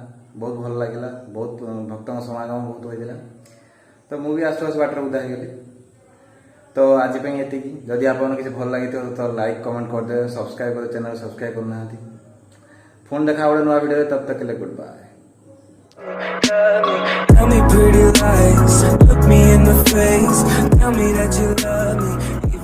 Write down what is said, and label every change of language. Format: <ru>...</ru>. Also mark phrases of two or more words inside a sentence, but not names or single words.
<or>ବହୁତ ଭଲ ଲାଗିଲା, ବହୁତ ଭକ୍ତଙ୍କ ସମାଗମ ବହୁତ ହୋଇଥିଲା। ତ ମୁଁ ବି ଆସୁ ଆସୁ ବାଟରେ ଉଦା ହେଇଗଲି। ତ ଆଜି ପାଇଁ ଏତିକି। ଯଦି ଆପଣଙ୍କୁ କିଛି ଭଲ ଲାଗିଥିବ ତ</or> <en>like comment</en> <or>କରିଦେବେ, ସବସ୍କ୍ରାଇବ୍ କରିଦେବେ,</or> <en>channel subscribe</en> <or>କରୁନାହାନ୍ତି। ପୁଣି ଦେଖା ଗୋଟେ ନୂଆ ଭିଡ଼ିଓରେ,</or> <hi>तब तक ले</hi> <en>good bye. Tell me pretty lies, look me in the face, tell me that you love me.</en>